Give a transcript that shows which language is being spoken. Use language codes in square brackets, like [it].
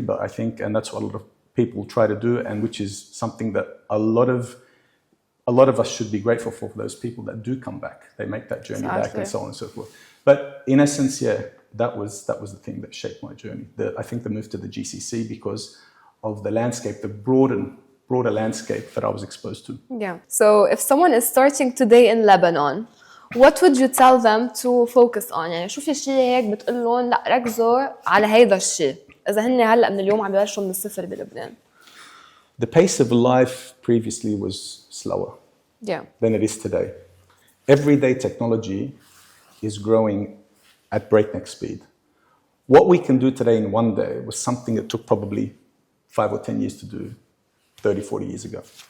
[en] But I think, and that's what a lot of people try to do, and which is something that a lot of us should be grateful for those people that do come back. They make that journey back and so on and so forth. But in essence, that was the thing that shaped my journey. I think the move to the GCC because of the landscape, the broader landscape that I was exposed to. Yeah. So if someone is starting today in Lebanon, what would you tell them to focus on؟ [ar] يعني شو في شيء هيك بتقول لهم لا ركزوا على هيدا الشيء إذا هن هلا من اليوم عم يبلشوا من الصفر بلبنان. [en] The pace of life previously was slower than it is today. Everyday technology is growing at breakneck speed. What we can do today in one day was something that took probably 5 or 10 years to do 30, 40 years ago.